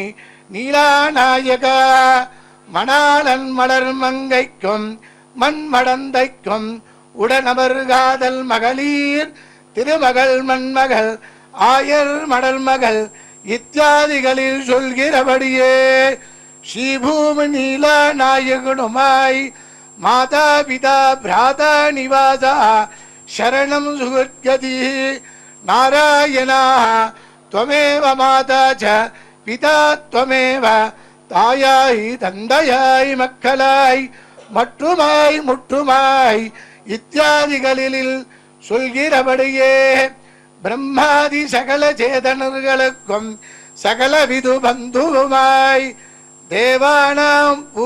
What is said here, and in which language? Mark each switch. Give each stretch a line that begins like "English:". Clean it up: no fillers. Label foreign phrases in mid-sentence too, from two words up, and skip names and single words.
Tamil: நீலாநாயகா மணாளன் மலர் மங்கைக்கும் மண்மடந்தைக்கும் உடனமர்காதல் மகளிர் திருமகள் மண்மகள் ஆயர் மடல் மகள் இத்தியாதிகளில் சொல்கிறபடியே ஸ்ரீபூமி நீலாநாயகனுமாய்
Sanskrit: माता पिता भ्राता निवासः शरणं सुहृद्गतिः
Tamil: நாராயணா
Sanskrit: त्वमेव माता च पिता त्वमेव
Tamil: தாயாய் தந்தையாய் மக்களாய் மற்றுமாய் முற்றுமாய் இத்தியாதிகளில் சொல்கிறபடியே பிரம்மாதி சகல சேதனர்களுக்கும் சகல விது பந்துவுமாய் தேவானாம்